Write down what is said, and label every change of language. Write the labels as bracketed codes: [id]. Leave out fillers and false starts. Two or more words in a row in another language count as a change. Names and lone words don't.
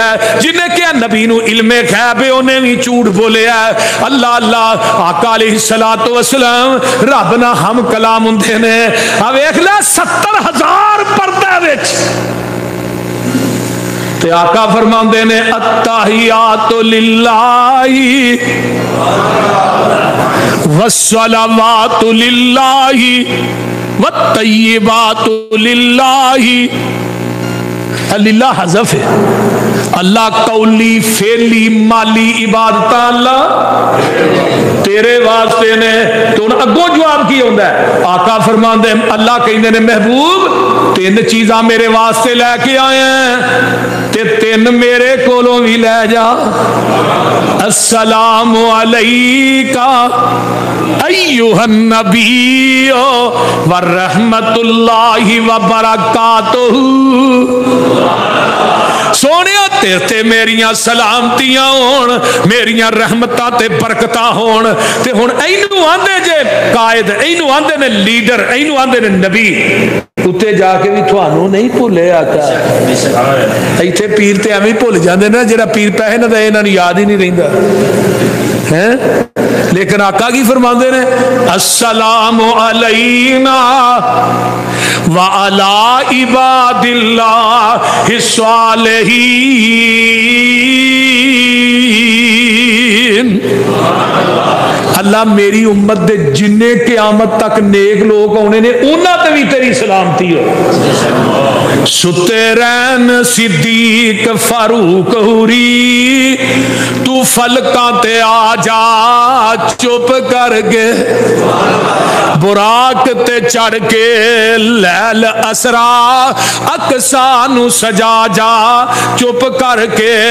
[pa] جنہیں کہا نبی نو علمے غیب ہے انہیں بھی جھوٹ بولیا. اللہ اللہ آقا [ar] عليه الصلاة والسلام [pa] رب نا ہم کلام ہندے نے. آ ویکھ لے 70,000 پردے وچ تے آقا فرماندے نے [ar] التحيات لله والصلوات لله والطيبات لله. [pa] اللہ حذف ہے، اللہ قولی فعلی مالی عبادت اللہ تیرے واسطے نے. تو اگوں جواب کی ہوتا ہے? آقا فرماندے اللہ کہندے نے محبوب 3 چیزاں میرے واسطے لیکے آئے ہیں تے 3 میرے کولوں بھی لے جا. [ar] السلام عليك أيها النبي ورحمة الله وبركاته. [pa] سوہنے تیرے تے میریاں سلامتیاں ہون، میریاں رحمتاں تے برکتاں ہون. تے ہن ایہنوں آندے جے قائد، ایہنوں آندے نے لیڈر، ایہنوں آندے نے نبی. اتے جاکے بھی تھانوں نہیں بھلے آقا. ایتھے پیر تے ایویں بھل جاندے نا، جیہڑا پیر پیسے نا دے ایہناں نوں یاد ہی نہیں رہندا ہے. لیکن آقا کی فرماندے نے [ar] السلام علينا وعلى عباد الله الصالحين. [pa] اللہ میری امت دے جنے قیامت تک نیک لوگ آنے نے انہاں تے بھی تیری سلامتی ہو. ستے رین صدیق فاروق ہری، تو فلکاں تے آ جا چپ کرکے، براق تے چڑھ کے لیل اسریٰ اقصیٰ نوں سجا جا چپ کرکے.